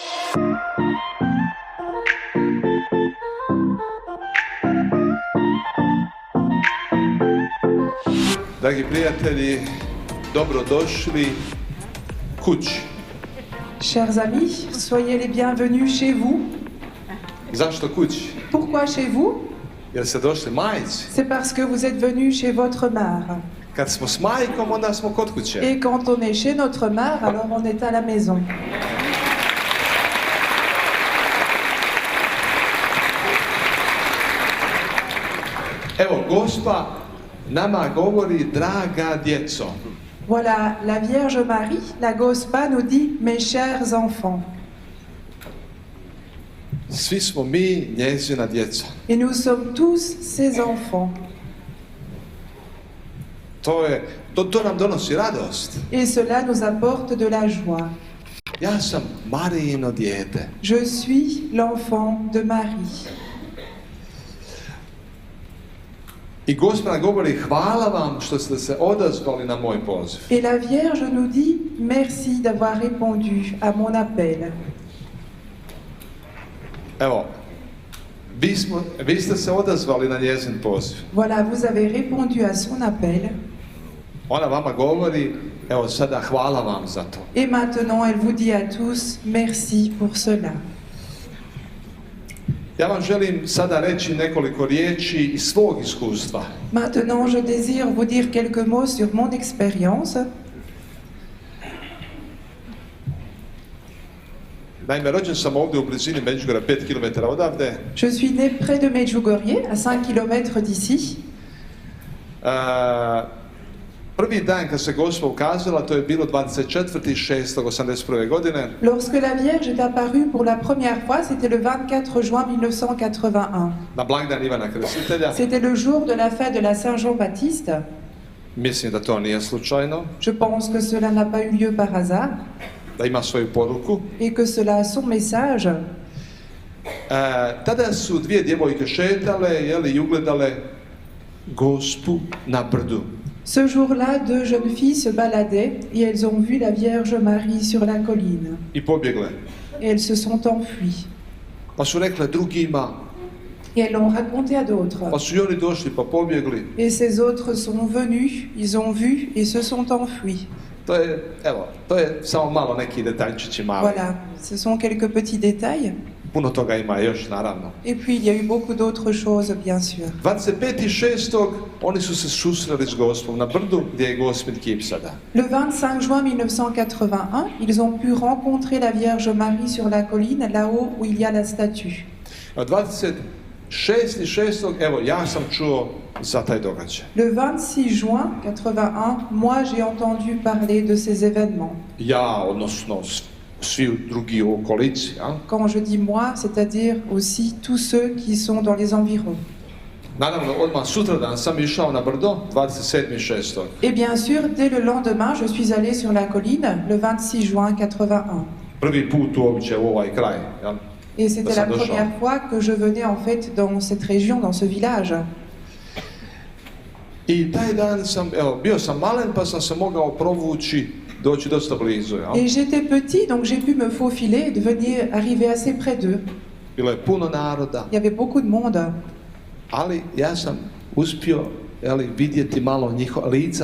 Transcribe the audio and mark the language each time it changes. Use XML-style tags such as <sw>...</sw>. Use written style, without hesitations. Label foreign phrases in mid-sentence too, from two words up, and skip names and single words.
<hr>Dragi prijatelji, dobrodošli kući.</hr> <fr>Chers amis, soyez les bienvenus chez vous.</fr> <hr>Zašto kući?</hr> <fr>Pourquoi chez vous?</fr> <hr>Jer ste došli majici.</hr> <fr>C'est parce que vous êtes venus chez votre mère.</fr> <hr>Kad smo s majkom, onda smo kod kuće.</hr> <fr>Et quand on est chez notre mère, alors on est à la maison.</fr> <hr>Evo, Gospa nama govori, draga djeco.</hr> <fr>Voilà, la Vierge Marie, la Gospa nous dit, mes chers enfants.</fr> <hr>Svi smo mi njezina djeca.</hr> <fr>Et nous sommes tous ses enfants.</fr> <hr>To nam donosi radost.</hr> <fr>Et cela nous apporte de la joie.</fr> <hr>Ja sam Marijino dijete.</hr> <fr>Je suis l'enfant de Marie.</fr> <hr>I Gospa nam govori, hvala vam što ste se odazvali na moj poziv.</hr> <fr>Et la Vierge nous dit, merci d'avoir répondu à mon appel.</fr> <hr>Evo, vi ste se odazvali na njezin poziv.</hr> <fr>Voilà, vous avez répondu à son appel.</fr> <hr>Ona vama govori, evo sada hvala vam za to.</hr> <fr>Et maintenant, elle vous dit à tous, merci pour cela.</fr> <hr>Ja vam želim sada reći nekoliko riječi iz svog iskustva.</hr> <fr>Maintenant, je désire vous dire quelques mots sur mon expérience.</fr> <hr>Naime, rođen sam ovdje u blizini Međugorja, 5 km odavde.</hr> <fr>Je suis né près de Medjugorje, à 5 km d'ici.</fr> <hr>Prvi dan kad se Gospa ukazala, to je bilo 24.6.81. godine.</hr> <fr>Lorsque la Vierge est apparue pour la première fois, c'était le 24 juin 1981.</fr> <hr>Na blagdan Ivana Krstitelja.</hr> <fr>C'était le jour de la fête de la Saint-Jean-Baptiste.</fr> <hr>Mislim da to nije slučajno.</hr> <fr>Je pense que cela n'a pas eu lieu par hasard.</fr> <hr>Da ima svoju poruku.</hr> <fr>Et que cela a son message.</fr> <hr>Tada su dvije djevojke šetale, i ugledale Gospu na brdu.</hr> <fr>Ce jour-là, deux jeunes filles se baladaient et elles ont vu la Vierge Marie sur la colline.</fr> <hr>I pobjegle.</hr> <fr>Et elles se sont enfuies.</fr> <hr>Pa su rekle drugima.</hr> <fr>Et elles l'ont raconté à d'autres.</fr> <hr>Pa su i oni došli pa pobjegli.</hr> <fr>Et ces autres sont venus, ils ont vu et se sont enfuis.</fr> <hr>To je samo malo neki detaljčići mali.</hr> <fr>Voilà, ce sont quelques petits détails.</fr> <hr>Puno toga ima još, naravno.</hr> <fr>Et puis il y a eu beaucoup d'autres choses, bien sûr.</fr> <hr>25.6. oni su se susreli s Gospom na brdu gdje je Gospin kip sada.</hr> <fr>Le 25 juin 1981, ils ont pu rencontrer la Vierge Marie sur la colline, là-haut où il y a la statue.</fr> <hr>26.6. evo, ja sam čuo za taj događaj.</hr> <fr>Le 26 juin 81, moi j'ai entendu parler de ces événements.</fr> <hr>Ja, odnosno svi drugi u okolici.</hr> <fr>Quand je dis moi, c'est-à-dire aussi tous ceux qui sont dans les environs.</fr> <hr>Naravno, odmah sutradan sam išao na brdo, 27.6.</hr> <fr>Et bien sûr, dès le lendemain, je suis allé sur la colline, le 26 juin 81.</fr> <hr>Prvi put uopće u ovaj kraj. Ja?</hr> <fr>Et c'était la première fois que je venais en fait dans cette région, dans ce village.</fr> <hr>I taj dan bio sam malen pa sam se mogao provući, doći dosta blizu. Ja?</hr> <fr>Et j'étais petit, donc j'ai pu me faufiler et arriver assez près d'eux.</fr> <hr>Bilo je puno naroda.</hr> <fr>Il y avait beaucoup de monde.</fr> <hr>Ali ja sam uspio vidjeti malo njihova lica.</hr>